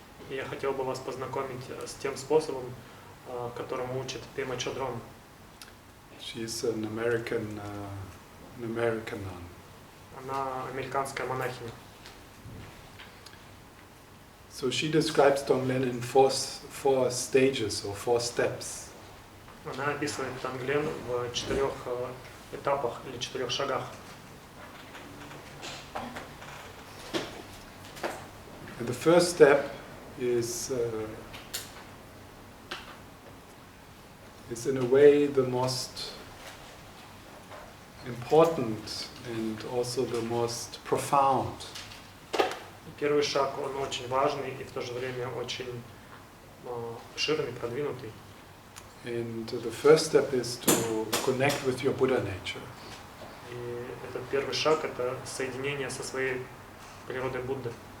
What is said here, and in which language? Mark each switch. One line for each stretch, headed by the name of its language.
Russian: Я хотел бы вас познакомить с тем способом, которому учит Пема Choдрон.
English: She's an American nun.
Russian: Она американская монахиня.
English: So she describes Tonglen in four stages or 4 steps.
Russian: Она описывает Тонглен в 4 этапах или 4 шагах.
English: And the first step is in a way the most important and also the most profound.
Russian: Первый шаг, он очень важный и в то же время очень обширный, продвинутый.
English: And the first step is to connect with your Buddha nature.
Russian: И этот первый шаг — это соединение со своей природой Будды.